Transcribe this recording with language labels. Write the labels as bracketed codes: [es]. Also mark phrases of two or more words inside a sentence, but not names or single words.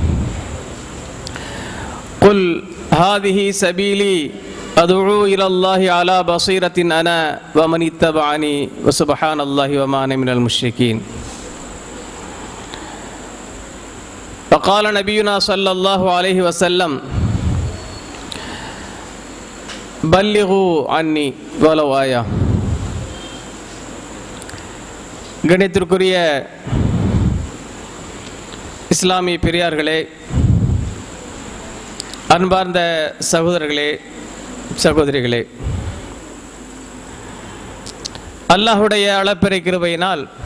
[ar] قل هذه سبيلي أدعو إلى الله على بصيرة أنا ومن اتبعني وسبحان الله وما أنا من المشركين. وقال نبينا صلى الله عليه وسلم بلغوا عني ولو آية. [ta] கணித்திற்குரிய இஸ்லாமிய பெரியார்களே, அன்பார்ந்த சகோதரர்களே, சகோதரிகளே, அல்லாஹுடைய அளப்பெரை கிருபையினால்